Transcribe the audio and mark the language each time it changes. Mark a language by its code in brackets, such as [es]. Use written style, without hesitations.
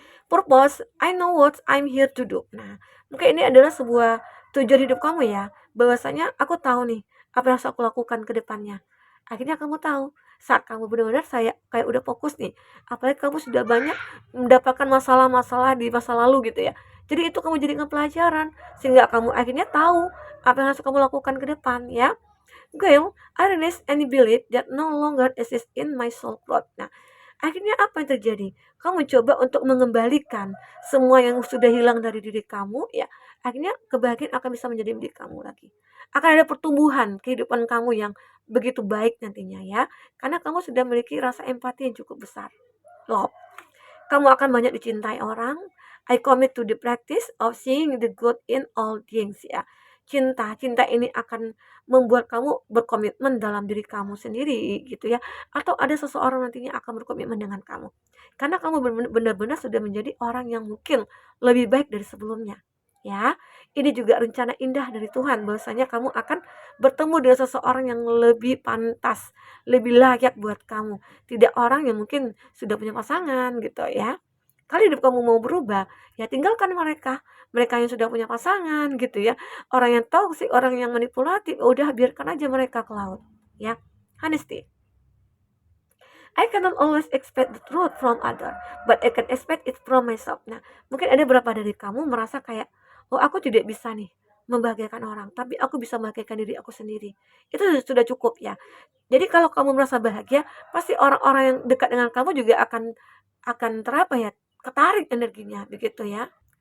[en] Purpose, I know what I'm here to do. [id] Nah, mungkin ini adalah sebuah tujuan hidup kamu ya. Bahwasanya aku tahu nih apa yang harus aku lakukan ke depannya. Akhirnya kamu tahu saat kamu benar-benar saya kayak udah fokus nih. Apalagi kamu sudah banyak mendapatkan masalah-masalah di masa lalu gitu ya. Jadi itu kamu jadikan pelajaran sehingga kamu akhirnya tahu apa yang harus kamu lakukan ke depan ya. [en] Girl, I realize and believe that no longer exists in my soul plot. [id] Nah, akhirnya apa yang terjadi? Kamu coba untuk mengembalikan semua yang sudah hilang dari diri kamu, ya. Akhirnya kebahagiaan akan bisa menjadi milik kamu lagi. Akan ada pertumbuhan kehidupan kamu yang begitu baik nantinya ya. Karena kamu sudah memiliki rasa empati yang cukup besar. Love. Kamu akan banyak dicintai orang. [en] I commit to the practice of seeing the good in all things ya. [id] Cinta ini akan membuat kamu berkomitmen dalam diri kamu sendiri gitu ya. Atau ada seseorang nantinya akan berkomitmen dengan kamu. Karena kamu benar-benar sudah menjadi orang yang mungkin lebih baik dari sebelumnya. Ya, ini juga rencana indah dari Tuhan bahwasanya kamu akan bertemu dengan seseorang yang lebih pantas, lebih layak buat kamu. Tidak orang yang mungkin sudah punya pasangan gitu ya. Kalau hidup kamu mau berubah, ya tinggalkan mereka. Mereka yang sudah punya pasangan gitu ya. Orang yang toksik, orang yang manipulatif, udah biarkan aja mereka ke laut. Ya, honesty. [en] I cannot always expect the truth from other, but I can expect it from myself. [id] Nah, mungkin ada beberapa dari kamu merasa kayak, oh aku tidak bisa nih membahagiakan orang, tapi aku bisa membahagiakan diri aku sendiri. Itu sudah cukup ya. Jadi kalau kamu merasa bahagia, pasti orang-orang yang dekat dengan kamu juga akan terapa ya, ketarik energinya begitu ya.